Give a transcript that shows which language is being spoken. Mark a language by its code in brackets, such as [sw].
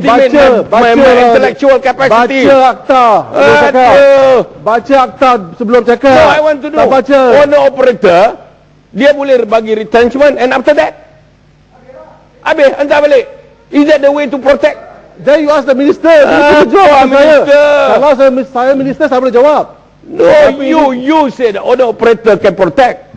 [en] underestimate my intellectual capacity. [ms] Baca akta. Sebelum cakap. Aduh. Baca akta sebelum cakap. [en] No, I want to know. [ms] Tak baca. Owner operator, dia boleh bagi retrenchment [en] and after that? [ms] Habis, hantar balik. [en] Is that the way to protect? Then you ask the minister. Ah, [ms] Dia jawab Pak saya. [en] Minister. [ms] Kalau saya minister, saya boleh jawab. [en] No, you say the owner operator can protect.